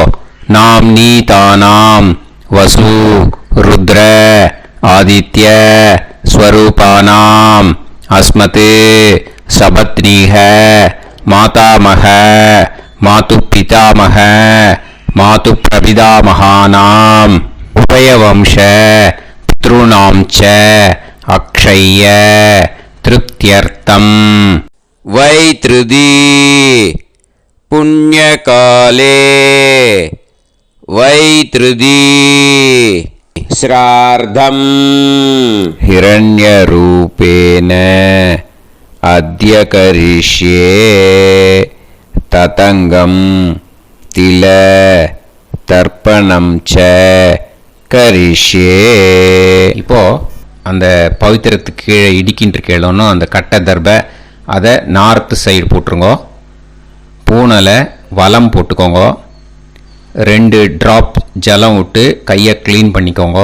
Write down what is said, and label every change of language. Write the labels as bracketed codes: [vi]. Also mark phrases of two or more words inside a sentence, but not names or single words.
[sa] नाम् नी तानाम् वसु रुद्र आदित्य स्वरूपाणाम् अस्मत् सपत्नीक मातामह मातु पितामह मातु प्रपितामहानाम् उभयवंश पितॄणां च अक्षय्य तृप्त्यर्थम्. वैधृति पुण्यकाले वैधृति श्राद्धम् हिरण्यरूपेण अद्य करिष्ये ततङ्गं तिल तर्पणं च करिष्ये. [ta] இப்போ அந்த பவித்திரத்துக்கு கீழே இடிக்கின்ற கீழே அந்த கட்டை தர்பை அதை [en] north side [ta] போட்டுருங்கோ. பூனலை வலம் போட்டுக்கோங்க. 2 ட்ராப் ஜலம் விட்டு கையை க்ளீன் பண்ணிக்கோங்க.